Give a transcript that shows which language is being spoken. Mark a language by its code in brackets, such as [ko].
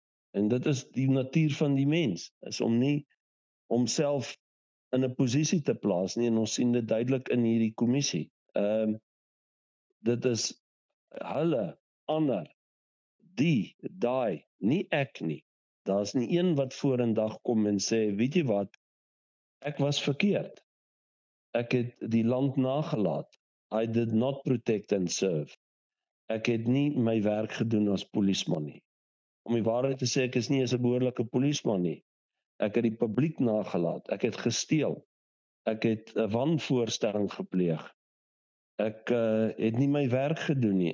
[af] En dit is die natuur van die mens, is om nie homself in 'n posisie te plaas nie, en ons sien dit duidelik in hierdie kommissie. Dit is hulle, ander, die, daai, nie ek nie. Daar's nie een wat vorendag kom en sê, weet jy wat, ek was verkeerd. Ek het die land nagelaat. [en] I did not protect and serve. [af] Ek het nie my werk gedoen as polisieman nie. Om die waarheid te sê, ek is nie eens 'n behoorlike polisieman nie. Ek het die publiek nagelaat. Ek het gesteel. Ek het 'n wanvoorstelling gepleeg. Ek het nie my werk gedoen nie.